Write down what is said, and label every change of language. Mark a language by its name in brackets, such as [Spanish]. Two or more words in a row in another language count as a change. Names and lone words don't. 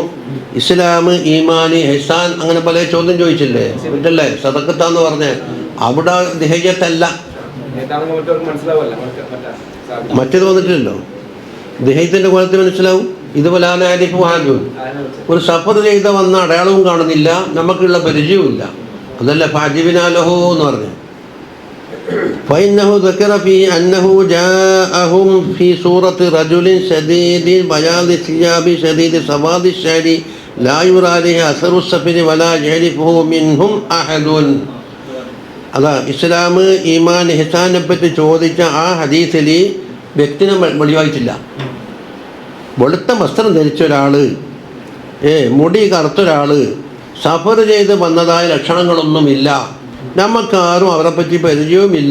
[Malayalam] ഇസ്ലാം, ഈമാന്, ഇഹ്സാൻ അങ്ങനെ പല ചോദ്യം ചോദിച്ചില്ലേ, ഇതല്ലേ സദഖത്താന്ന് പറഞ്ഞ് അവിടെ ദിഹയ്യത്തല്ല, മറ്റേത് വന്നിട്ടില്ലല്ലോ. ദിഹയ്യത്തിൻ്റെ കോലത്തിൽ മനസ്സിലാവും. ഇതുപോലെ ഒരു സഫർ ചെയ്ത വന്ന അടയാളവും കാണുന്നില്ല, നമുക്കുള്ള പരിചയവുമില്ല. അതല്ല ഫാജിബിനാലഹോ എന്ന് പറഞ്ഞു. [Arabic] فإنه ذكر فيه أنه جاءهم في سورة رجل شديد بياض الثياب شديد سواد الشعر لا يرى عليه أثر السفر ولا يعرفه منهم أحد. [Malayalam] അതാ ഇസ്ലാം, ഈമാൻ, ഇഹ്സാനെ പറ്റി ചോദിച്ച ആ ഹദീസിൽ വ്യക്തിനെ വെളിവായിട്ടില്ല. വെളുത്ത വസ്ത്രം ധരിച്ച ഒരാൾ, മുടി കറുത്തൊരാൾ, സഫർ ചെയ്ത് വന്നതായ ലക്ഷണങ്ങളൊന്നുമില്ല, നമുക്കാരും അവരെപ്പറ്റി പരിചയവുമില്ല.